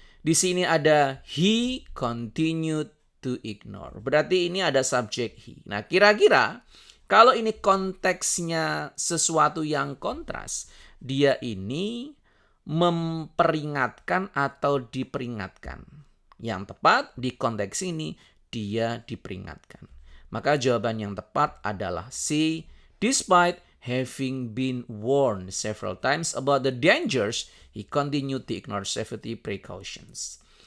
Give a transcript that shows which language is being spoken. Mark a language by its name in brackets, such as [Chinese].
[Indonesian] Di sini ada [English] he continued to ignore. [Indonesian] Berarti ini ada subjek he. Nah, kira-kira kalau ini konteksnya sesuatu yang kontras, dia ini memperingatkan atau diperingatkan. Yang tepat di konteks ini dia diperingatkan. Maka jawaban yang tepat adalah C. [English] Despite having been warned several times about the dangers, he continued to ignore safety precautions.